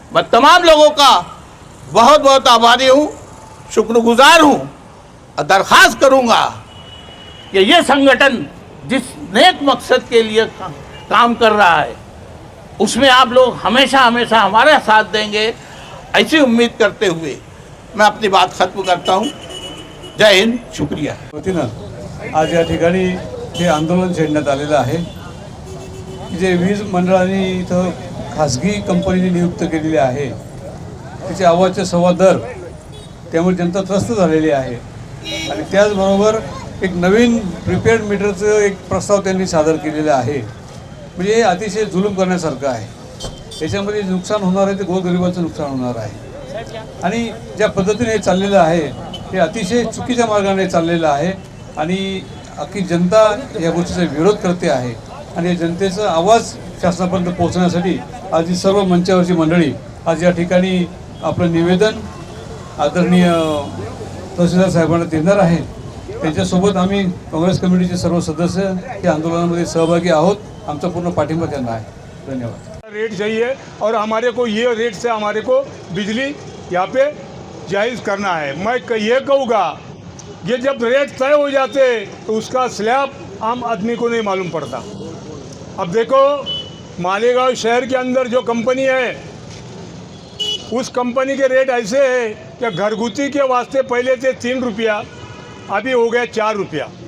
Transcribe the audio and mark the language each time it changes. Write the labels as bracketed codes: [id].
[hi] मैं तमाम लोगों का बहुत बहुत आभारी हूँ, शुक्रगुजार हूँ और दरख्वास्त करूँगा कि ये संगठन जिस नेक मकसद के लिए काम कर रहा है, उसमें आप लोग हमेशा हमेशा हमारा साथ देंगे, ऐसी उम्मीद करते हुए मैं अपनी बात खत्म करता हूँ। जय हिंद, शुक्रिया। [mr] वतीनं आज या ठिकाणी हे आंदोलन छेडण्यात आलेलं आहे की जे वीज मंडळाने इथं खाजगी कंपनीने नियुक्त केलेली आहे, तिचे आवाजचे सव्वा दर, त्यामुळे जनता त्रस्त झालेली आहे। आणि त्याचबरोबर एक नवीन प्रीपेड मीटरचं एक प्रस्ताव त्यांनी सादर केलेला आहे। म्हणजे हे अतिशय जुलूम करण्यासारखं आहे। याच्यामध्ये नुकसान होणार आहे ते गोरगरिबाचं नुकसान होणार आहे। आणि ज्या पद्धतीने हे चाललेलं आहे हे अतिशय चुकीच्या मार्गाने चाललेलं आहे आणि अख्खी जनता या गोष्टीचा विरोध करते आहे। आणि या जनतेचा आवाज शासनापर्यंत पोहोचण्यासाठी आज ही सर्व मंचावरची मंडळी आज या ठिकाणी आपलं निवेदन आदरणीय तहसीलदार साहेबांना देणार आहे। त्यांच्यासोबत आम्ही काँग्रेस कमिटीचे सर्व सदस्य या आंदोलनामध्ये सहभागी आहोत। आमचा पूर्ण पाठिंबा त्यांना आहे। धन्यवाद। [hi] रेट चाहिए और हमारे को ये रेट से हमारे को बिजली यहाँ पे जायज़ करना है। मैं ये कहूँगा, ये जब रेट तय हो जाते तो उसका स्लैब आम आदमी को नहीं मालूम पड़ता। अब देखो, मालेगांव शहर के अंदर जो कंपनी है, उस कंपनी के रेट ऐसे है कि घरगुती के वास्ते पहले थे 3 रुपया, अभी हो गया 4 रुपया।